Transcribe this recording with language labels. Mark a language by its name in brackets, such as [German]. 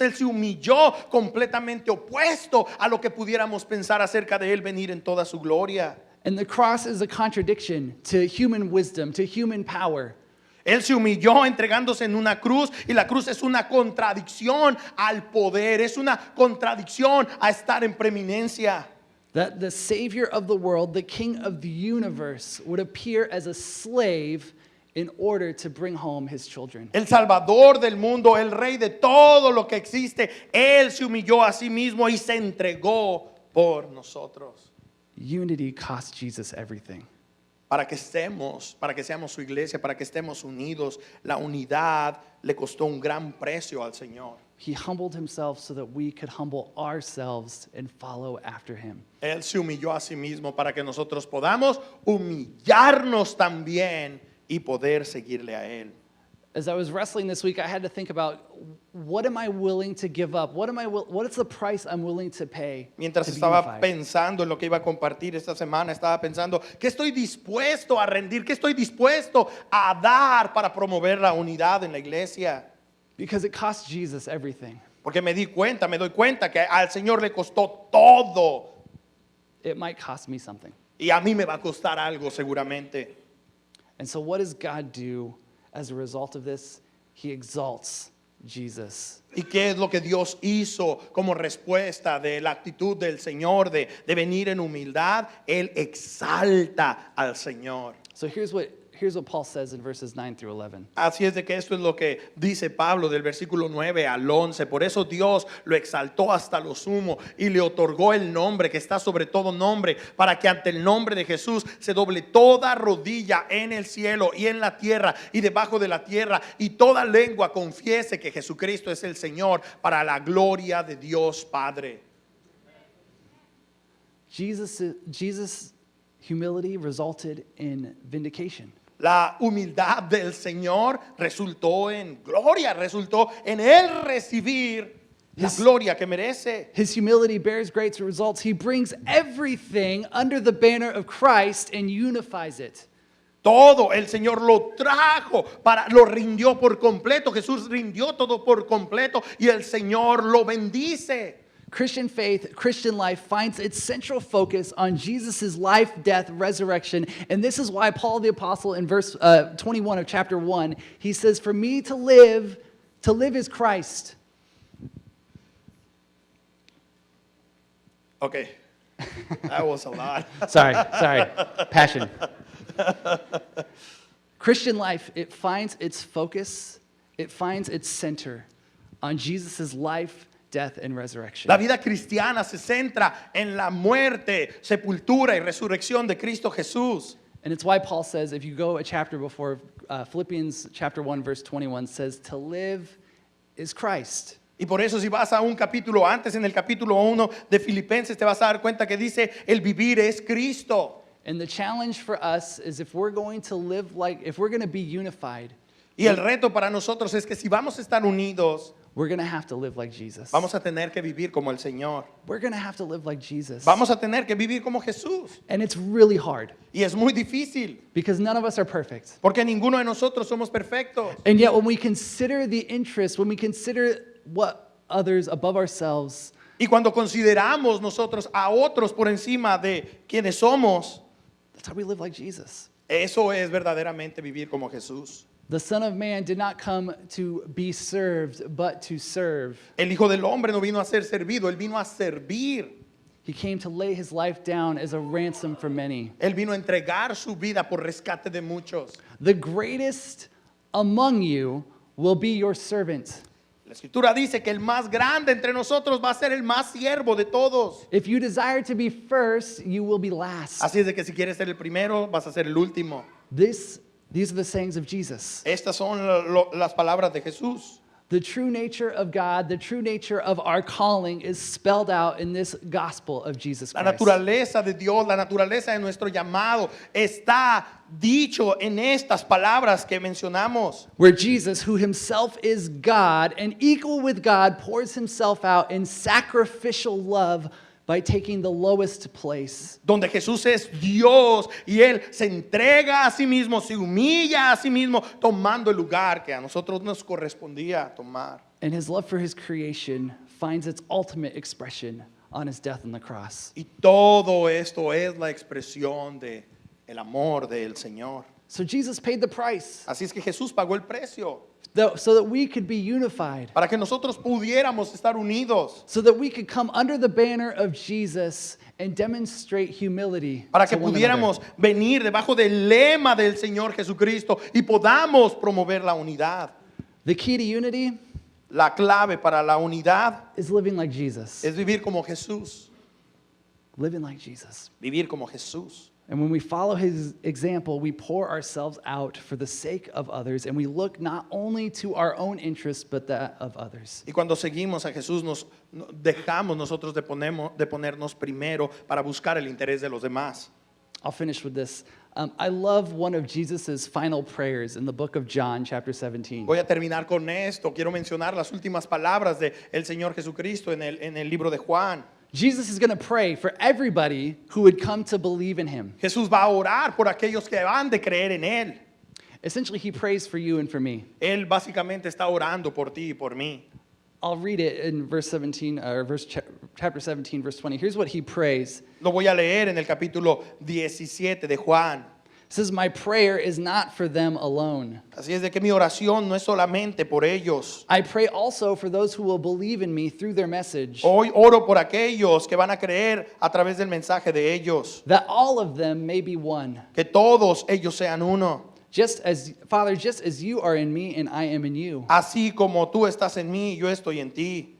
[Spanish] Él se humilló completamente opuesto a lo que pudiéramos pensar acerca de él venir en toda su gloria. [English] And the cross is a contradiction to human wisdom, to human power. [Spanish] Él se humilló entregándose en una cruz, y la cruz es una contradicción al poder, es una contradicción a estar en preeminencia. [English] That the Savior of the world, the King of the universe, would appear as a slave in order to bring home his children. [Spanish] El Salvador del mundo, el Rey de todo lo que existe, Él se humilló a sí mismo y se entregó por nosotros. [English] Unity cost Jesus everything. [Spanish] Para que seamos su iglesia, para que estemos unidos, la unidad le costó un gran precio al Señor. [English] He humbled himself so that we could humble ourselves and follow after him. [Spanish] Él se humilló a sí mismo para que nosotros podamos humillarnos también y poder seguirle a Él. [English] As I was wrestling this week, I had to think about, what am I willing to give up? What is the price I'm willing to pay [Spanish] Mientras [English] to be [Spanish] estaba [English] unified? [Spanish] pensando en lo que iba a compartir esta semana, estaba pensando, ¿qué estoy dispuesto a rendir? ¿Qué estoy dispuesto a dar para promover la unidad en la iglesia? [English] Because it cost Jesus everything. [Spanish] Porque me doy cuenta que al Señor le costó todo, [English] It might cost me something. [Spanish] y a mí me va a costar algo seguramente. [English] And so what does God do as a result of this? He exalts Jesus. [Spanish] ¿Y qué es lo que Dios hizo como respuesta de la actitud del Señor de venir en humildad? Él exalta al Señor. [English] So here's what Paul says in verses 9 through 11. [Spanish] Así es de que esto es lo que dice Pablo del versículo 9 al 11. Por eso Dios lo exaltó hasta lo sumo y le otorgó el nombre que está sobre todo nombre, para que ante el nombre de Jesús se doble toda rodilla en el cielo y en la tierra y debajo de la tierra, y toda lengua confiese que Jesucristo es el Señor, para la gloria de Dios Padre. [English] Jesus' humility resulted in vindication. [Spanish] La humildad del Señor resultó en gloria, resultó en Él recibir la gloria que merece. [English] His humility bears great results. He brings everything under the banner of Christ and unifies it. [Spanish] Todo el Señor lo trajo, lo rindió por completo. Jesús rindió todo por completo y el Señor lo bendice. [English] Christian faith, Christian life finds its central focus on Jesus' life, death, resurrection. And this is why Paul the Apostle in verse 21 of chapter 1, he says, "For me to live is Christ." Okay, that was a lot. Sorry, passion. Christian life, it finds its focus, it finds its center on Jesus' life, death, and resurrection. [Spanish] La vida cristiana se centra en la muerte, sepultura y resurrección de Cristo Jesús. [English] And it's why Paul says, if you go a chapter before, Philippians chapter 1, verse 21 says, to live is Christ. [Spanish] Y por eso si vas a un capítulo antes, en el capítulo 1 de Filipenses, te vas a dar cuenta que dice, el vivir es Cristo. [English] And the challenge for us is if we're going to be unified, [Spanish] Y el reto para nosotros es que si vamos a estar unidos, [English] we're going to have to live like Jesus. [Spanish] vamos a tener que vivir como el Señor. [English] We're going to have to live like Jesus. [Spanish] Vamos a tener que vivir como Jesús. [English] And it's really hard [Spanish] Y es muy difícil, [English] because none of us are perfect. [Spanish] porque ninguno de nosotros somos perfectos. [English] And yet when we consider the interests, when we consider what others above ourselves, [Spanish] Y cuando consideramos nosotros a otros por encima de quienes somos, [English] that's how we live like Jesus. [Spanish] eso es verdaderamente vivir como Jesús. [English] The Son of Man did not come to be served, but to serve. [Spanish] El Hijo del Hombre no vino a ser servido, Él vino a servir. [English] He came to lay his life down as a ransom for many. [Spanish] Él vino a entregar su vida por rescate de muchos. [English] The greatest among you will be your servant. [Spanish] La Escritura dice que el más grande entre nosotros va a ser el más siervo de todos. [English] If you desire to be first, you will be last. [Spanish] Así es de que si quieres ser el primero, vas a ser el último. [English] These are the sayings of Jesus. [Spanish] Estas son las palabras de Jesús. [English] The true nature of God, the true nature of our calling is spelled out in this gospel of Jesus [Spanish] La [English] Christ. [Spanish] naturaleza de Dios, la naturaleza de nuestro llamado está dicho en estas palabras que mencionamos. [English] Where Jesus, who himself is God and equal with God, pours himself out in sacrificial love by taking the lowest place. [Spanish] Donde Jesús es Dios y Él se entrega a sí mismo, se humilla a sí mismo, tomando el lugar que a nosotros nos correspondía tomar. [English] And his love for his creation finds its ultimate expression on his death on the cross. [Spanish] Y todo esto es la expresión de el amor del Señor. [English] So Jesus paid the price [Spanish] Así es que Jesús pagó el precio [English] so that we could be unified, [Spanish] para que nosotros pudiéramos estar unidos, [English] so that we could come under the banner of Jesus and demonstrate humility [Spanish] para que [English] to one [Spanish] pudiéramos [English] another. [Spanish] venir debajo del lema del Señor Jesucristo y podamos promover la unidad. [English] The key to unity [Spanish] La clave para la unidad [English] is living like Jesus. [Spanish] es vivir como Jesús, [English] Living like Jesus. [Spanish] vivir como Jesús. [English] And when we follow his example, we pour ourselves out for the sake of others, and we look not only to our own interests, but that of others. [Spanish] Y cuando seguimos a Jesús, dejamos nosotros de ponernos primero para buscar el interés de los demás. [English] I'll finish with this. I love one of Jesus' final prayers in the book of John, chapter 17. [Spanish] Voy a terminar con esto. Quiero mencionar las últimas palabras del Señor Jesucristo en el libro de Juan. [English] Jesus is going to pray for everybody who would come to believe in him. [Spanish] Jesús va a orar por aquellos que van de creer en Él. [English] Essentially, he prays for you and for me. [Spanish] Él básicamente está orando por ti y por mí. [English] I'll read it in verse 17, or chapter 17, verse 20. Here's what he prays. [Spanish] Lo voy a leer en el capítulo 17 de Juan. [English] says, my prayer is not for them alone. [Spanish] Así es de que mi oración no es solamente por ellos. [English] I pray also for those who will believe in me through their message, [Spanish] Hoy oro por aquellos que van a creer a través del mensaje de ellos. [English] that all of them may be one. [Spanish] Que todos ellos sean uno. [English] Father, just as you are in me and I am in you, [Spanish] Así como tú estás en mí, yo estoy en ti.